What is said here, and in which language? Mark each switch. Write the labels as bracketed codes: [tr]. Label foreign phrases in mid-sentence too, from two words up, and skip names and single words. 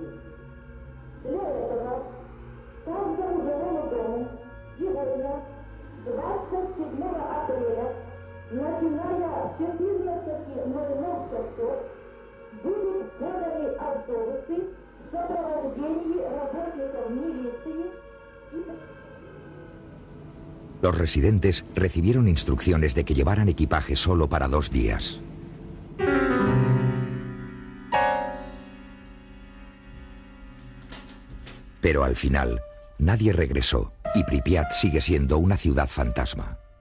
[ru] Для этого каждому жилому дому сегодня, 27 апреля, начиная с 14:00 часов, будут поданы автобусы в сопровождении работников [es] Los residentes recibieron instrucciones de que llevaran equipaje solo para 2 días. Pero al final, nadie regresó y Pripyat sigue siendo una ciudad fantasma.